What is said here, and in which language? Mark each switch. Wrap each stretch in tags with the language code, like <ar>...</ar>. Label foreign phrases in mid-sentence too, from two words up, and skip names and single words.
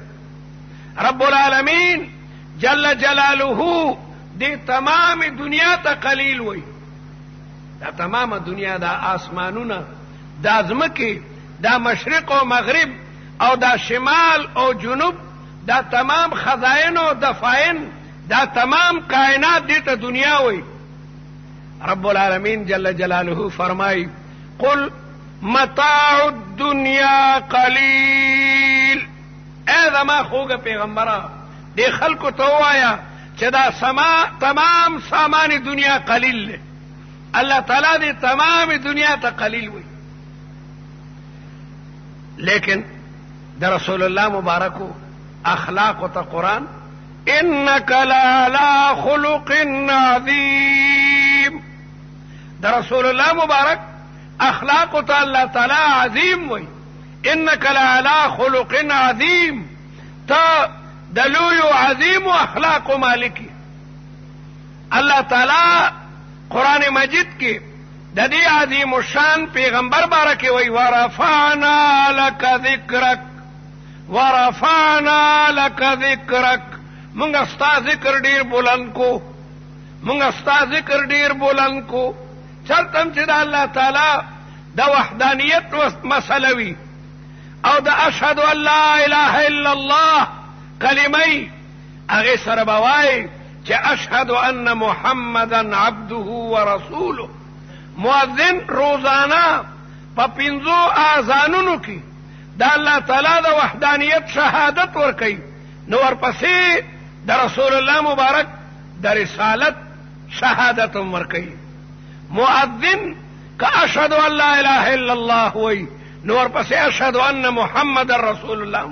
<ar>رب العالمین جل جلاله</ar> <ps>دې تمام دنیا ته قلیل وای دا تمام دنیا دا آسمانونه دا ځمکې دا مشرق او مغرب او دا شمال او جنوب دا تمام خزائن او دفائن دا تمام کائنات دې ته دنیا وای</ps> <ar>رب العالمین جل جلاله</ar> <ps>فرمای</ps> <ar>قل متاع الدنيا قلیل</ar> <ps>اے زما خوږه پیغمبره دې خلکو ته وایا چې دا تمام سامان دنیا قلیل دی الله تعالی دې تمام دنیا ته قلیل وي لیکن د رسول الله مبارکو اخلاق ته قرآن</ps> <ar>انك لعلى خلق عظیم</ar> <ps>د رسول الله مبارک اخلاق ته الله تعالی عظیم وي</ps> <ar>انك لعلى خلق عظیم</ar> <ps>تا دلوی عظیم و اخلاق و مالکی اللہ تعالی قرآن مجید کی د دې عظیم الشان پیغمبر بارکه وی</ps> <ar>ورفعنا لك ذکرک ورفعنا لك ذکرک</ar> <ps>مونږ ستا ذکر ډیر بلند کو مونږ ستا ذکر ډیر بلند کو چرته چې د الله تعالی د وحدانیت مسله وی او د</ps> <ar>اشهد ان لا اله الا الله</ar> <ps>کلمه هغه سره بوای چې</ps> <ar>اشهد ان محمدن عبده ورسوله</ar> <ps>مؤذن روزانه په پنځو اذانونو کې د الله تعالی د وحدانیت شهادت ورکوي نو ورپسې د رسول الله مبارک د رسالت شهادت ورکوي مؤذن که</ps> <ar>اشهد ان لا اله الا الله</ar> <ps>وی نو ورپسې</ps> <ar>اشهد ان محمد</ar>